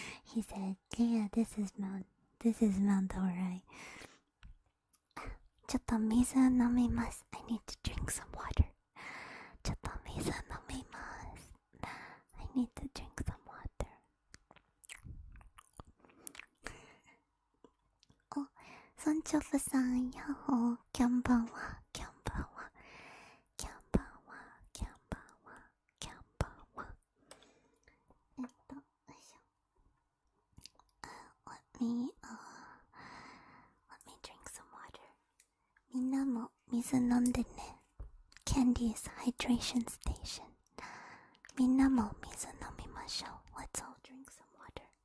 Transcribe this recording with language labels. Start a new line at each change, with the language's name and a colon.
English: He said, "Yeah, this is Mount Horai."
Japanese: ちょっと水飲みます。
English: I need to drink some water.
Japanese: ちょっと水飲みます。
English: I need to drink some water.
Japanese: お、ソンチョフさん、ヤッホー、キャンバンは、キャンバンは、キャンバンは、キャンバンは、キャンバンは。よいしょ。
English: Let me drink some water.
Japanese: みんなも水飲んでね。
English: Kyandie's Hydration Station.
Japanese: みんなも水飲みましょう。
English: Let's all drink some water.